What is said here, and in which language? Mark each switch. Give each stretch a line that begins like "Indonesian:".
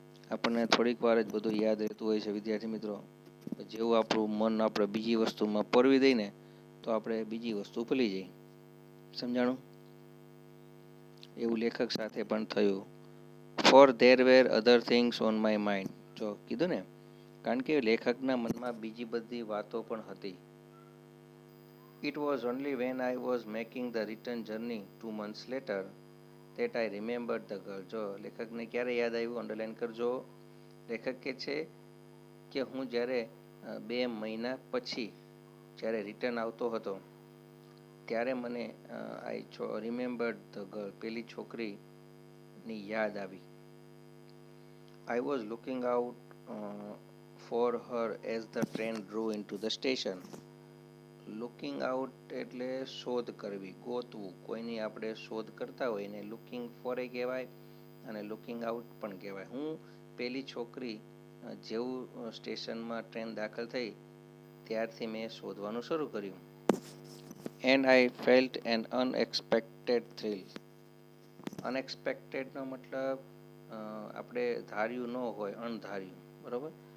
Gujarati: આપણને થોડીક વાર જ બધું યાદ રહેતું હોય છે વિદ્યાર્થી મિત્રો. જેવું આપણું મન આપણે બીજી વસ્તુમાં પરવી દઈને તો આપણે બીજી વસ્તુ ભૂલી જઈએ. સમજાણું? એવું લેખક સાથે પણ થયું.
English: For there were other things on my mind.
Gujarati: જો કીધું ને, કારણ કે લેખકના મનમાં બીજી બધી વાતો પણ હતી.
English: It was only when I was making the return journey 2 months later that I remembered the girl.
Gujarati: જો લેખકને ક્યારે યાદ આવ્યું? અંડરલાઈન કરજો. લેખક કહે છે કે હું જ્યારે 2 મહિના પછી જ્યારે રિટર્ન આવતો હતો ત્યારે મને
English: remembered the girl,
Gujarati: પેલી છોકરીની યાદ આવી.
English: I was looking out for her as the train drew into the station.
Gujarati: Looking out એટલે શોધ કરવી, ગોતવું. કોઈની આપણે શોધ કરતા હોય એને લુકિંગ ફોર એ કહેવાય અને લુકિંગ આઉટ પણ કહેવાય. હું પેલી છોકરી જેવું સ્ટેશનમાં ટ્રેન દાખલ થઈ ત્યારથી મેં શોધવાનું શરૂ કર્યું.
English: And I felt an unexpected thrill.
Gujarati: અનએક્સપેક્ટેડનો મતલબ આપણે ધાર્યું ન હોય, અણધાર્યું, બરાબર.